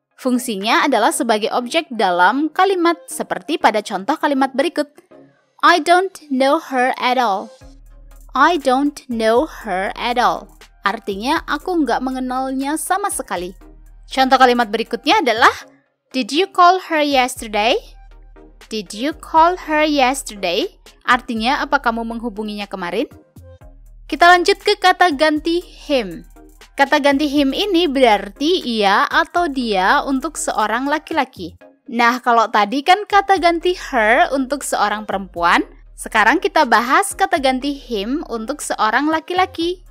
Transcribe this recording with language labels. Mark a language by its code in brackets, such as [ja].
[id] Fungsinya adalah sebagai objek dalam kalimat seperti pada contoh kalimat berikut. [en] I don't know her at all. I don't know her at all. [id] Artinya, aku nggak mengenalnya sama sekali. Contoh kalimat berikutnya adalah [en] Did you call her yesterday? Did you call her yesterday? [id] Artinya, apa kamu menghubunginya kemarin? Kita lanjut ke kata ganti him. Kata ganti him ini berarti ia atau dia untuk seorang laki-laki. Nah, kalau tadi kan kata ganti her untuk seorang perempuan, sekarang kita bahas kata ganti him untuk seorang laki-laki.